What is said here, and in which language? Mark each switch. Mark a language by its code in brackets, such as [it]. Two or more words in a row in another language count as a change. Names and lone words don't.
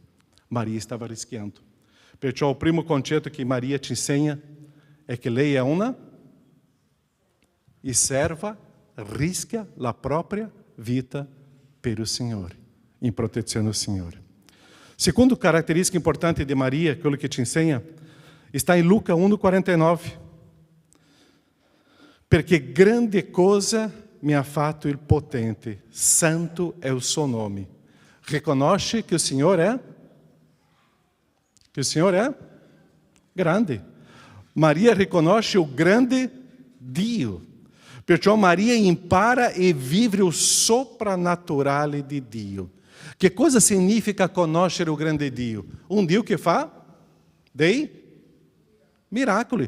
[it] Maria stava rischiando. Perciò il primo concetto che Maria ci insegna è che lei è una e serva, rischia la propria vita per il Signore, in protezione del Signore. Secondo caratteristica importante di Maria, quello che ci insegna, [pt] está em Lucas 1,49. [it] Perché grande cosa mi ha fatto il potente, santo è il suo nome. Riconosce che [pt] o Senhor é Que o Senhor é grande. [it] Maria riconosce o grande Dio. Perciò Maria impara e vive o soprannaturale di Dio. Che cosa significa conoscere o grande Dio? Un Dio che fa dei miracoli.